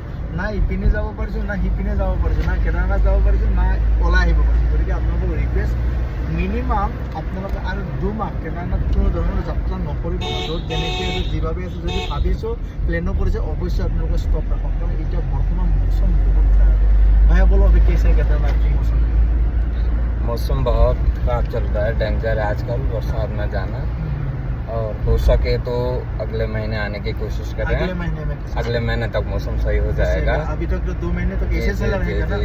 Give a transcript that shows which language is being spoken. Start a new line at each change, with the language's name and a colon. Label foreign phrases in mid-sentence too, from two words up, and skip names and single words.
Assamese: না ইপিনে যাব পাৰিছোঁ, না সিপিনে যাব পাৰিছোঁ, না কেদাৰনাথ যাব পাৰিছোঁ, না ওলাই আহিব পাৰিছোঁ। গতিকে আপোনালোকক ৰিকুৱেষ্ট, মিনিমাম আপোনালোকে আৰু 2 মাহ কেদাৰনাথ কোনো ধৰণৰ যাত্ৰা নকৰিব। য'ত যেনেকৈ আছে যিভাৱে আছে, যদি ভাবিছোঁ প্লেনো কৰিছে, অৱশ্যে আপোনালোকে ষ্টপ ৰাখক। কাৰণ এতিয়া বৰ্তমান মৌচম বহুত বেয়া।
Hindi: ভাইয়া बोलो अभी कैसे है केदारनाथ की मौसम? मौसम बहुत खराब चल रहा है, डेंजर है आजकल बरसात में जाना। और हो सके तो अगले महीने आने की कोशिश करें। अगले महीने तक मौसम सही हो जाएगा। अभी तक तो 2 महीने तक ऐसे चल रहेगा ना।